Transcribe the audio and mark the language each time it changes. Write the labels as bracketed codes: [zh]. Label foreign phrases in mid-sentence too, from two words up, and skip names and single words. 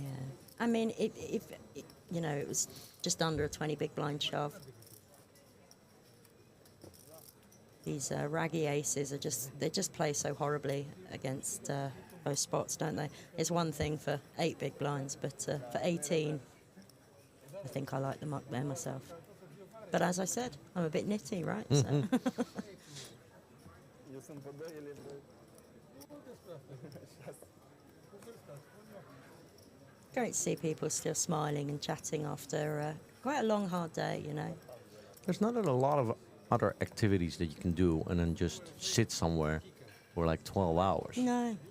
[en] I mean, if you know, it was just under a 20 big blind shove. these raggy aces they just play so horribly against those spots, don't they? It's one thing for 8 big blinds, but for 18, I think I like them up there myself. But as I said, I'm a bit nitty, right? So. [ro] Eu sunt pe 2, el e pe 6. [en] Great to see people still smiling and chatting after quite a long, hard day, you know. There's not a lot of other activities that you can do and then just sit somewhere for like 12 hours. No.